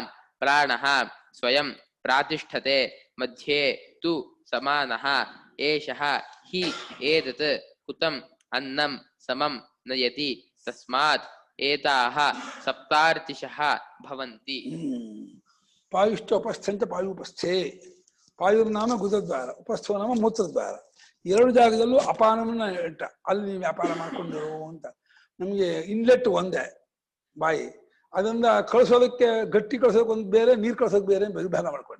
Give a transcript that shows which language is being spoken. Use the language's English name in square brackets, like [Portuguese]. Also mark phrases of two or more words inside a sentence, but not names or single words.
[Sanskrit] ಪ್ರಾಣಃ ಸ್ವಯಂ ಪ್ರಾತಿಷ್ಠತೆ ಮಧ್ಯೆ ತು ಸಮಾನಃ ಏಷಃ ಹಿ ಏತತ್ ಹುತಂ ಅನ್ನಂ ಸಮಂ ನಯತಿ ತಸ್ಮಾತ್ ಏತಾಃ ಸಪ್ತಾರ್ಚಿಷಃ ಭವಂತಿ. ಪಾಯುಶ್ಚ ಉಪಸ್ಥಂಚ ಪಾಯುಪಸ್ಥೆ. ಪಾಯುರ್ನಾಮ ಗುದದ್ವಾರ, ಉಪಸ್ಥೋ ನಾಮ ಮೂತ್ರದ್ವಾರ. [Kannada] 2 ಜಾಗದಲ್ಲೂ ಅಪಾನವನ್ನ ಇಟ್ಟ. ಅಲ್ಲಿ ನೀವು ವ್ಯಾಪಾರ ಮಾಡ್ಕೊಂಡಿರು ಅಂತ. ನಮ್ಗೆ ಇನ್ಲೆಟ್ ಒಂದೇ ಬಾಯಿ, ಅದರಿಂದ ಕಳಿಸೋದಕ್ಕೆ ಗಟ್ಟಿ ಕಳ್ಸೋದಕ್ಕೆ ಒಂದು ಬೇರೆ, ನೀರು ಕಳ್ಸೋದಕ್ಕೆ ಬೇರೆ ವಿಭಾಗ ಮಾಡ್ಕೊಂಡ.